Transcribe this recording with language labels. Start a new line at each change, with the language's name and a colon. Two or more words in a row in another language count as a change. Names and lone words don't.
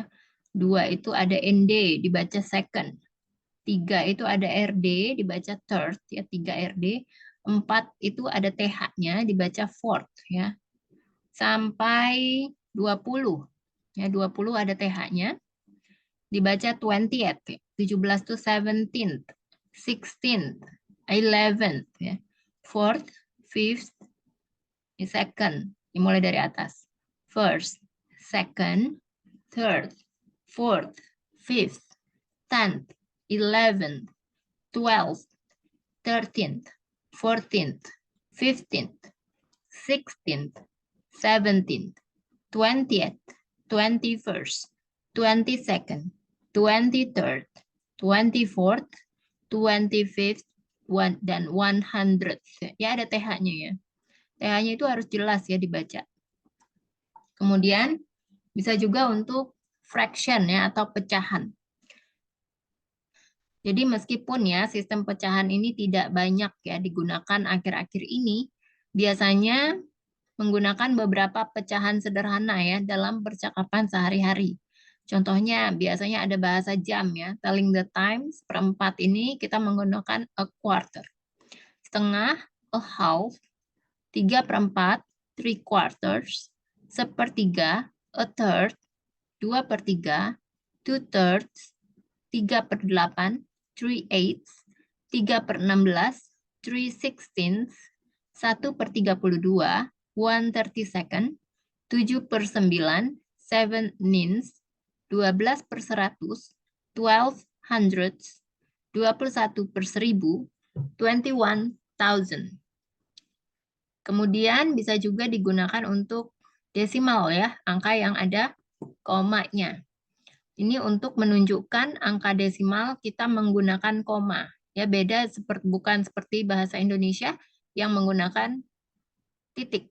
Indonesian: 2 itu ada ND dibaca second. 3 itu ada RD dibaca third ya, 3 RD. 4 itu ada TH-nya dibaca fourth ya. Sampai 20. Ya, 20 ada TH-nya dibaca
English: 20th, 17 to 17th, 16th, 11th
Indonesian: ya.
English: 4th, 5th,
Indonesian: second, dimulai dari atas.
English: First, second, third, fourth, fifth, 10th, 11th, 12th, 13th, 14th, 15th, 16th, 17th, 20th, 21st, 22nd, 23rd, 24th, 25th,
Indonesian: dan 100th. Ya, ada TH-nya ya. TH-nya itu harus jelas ya dibaca. Kemudian bisa juga untuk fraction ya atau pecahan. Jadi meskipun ya sistem pecahan ini tidak banyak ya digunakan akhir-akhir ini, biasanya menggunakan beberapa pecahan sederhana ya dalam percakapan sehari-hari. Contohnya biasanya ada bahasa jam ya,
English: telling the time,
Indonesian: seperempat ini kita menggunakan
English: a quarter. Setengah, a half, 3/4, 3/4, sepertiga, a third, 2/3, 2/3, 3/8, 3/8, 3/16, 3/16, 1/32, 1/32, 7/9, 7 nins, 12/100, 12 hundredths, 21/1000, 21,000.
Indonesian: Kemudian bisa juga digunakan untuk desimal ya, angka yang ada komanya. Ini untuk menunjukkan angka desimal kita menggunakan koma. Ya, beda bukan seperti bahasa Indonesia yang menggunakan titik.